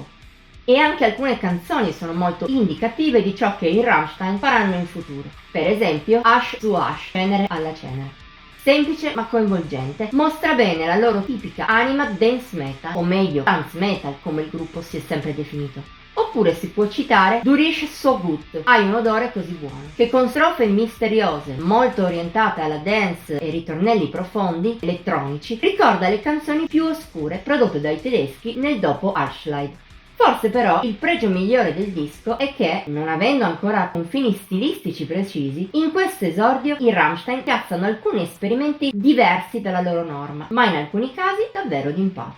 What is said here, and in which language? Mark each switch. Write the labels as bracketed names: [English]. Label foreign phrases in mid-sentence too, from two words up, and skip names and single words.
[Italian] E anche alcune canzoni sono molto indicative di ciò che i Rammstein faranno in futuro, per esempio Ash zu Ash, cenere alla cenere. Semplice ma coinvolgente, mostra bene la loro tipica anima [English] dance metal, [Italian] o meglio [English] dance metal [Italian] come il gruppo si è sempre definito. Oppure si può citare Du riechst so gut, hai un odore così buono, che con strofe misteriose, molto orientate alla dance e ritornelli profondi, elettronici, ricorda le canzoni più oscure prodotte dai tedeschi nel dopo Herzeleid. Forse però il pregio migliore del disco è che, non avendo ancora confini stilistici precisi, in questo esordio i Rammstein piazzano alcuni esperimenti diversi dalla loro norma, ma in alcuni casi davvero d'impatto.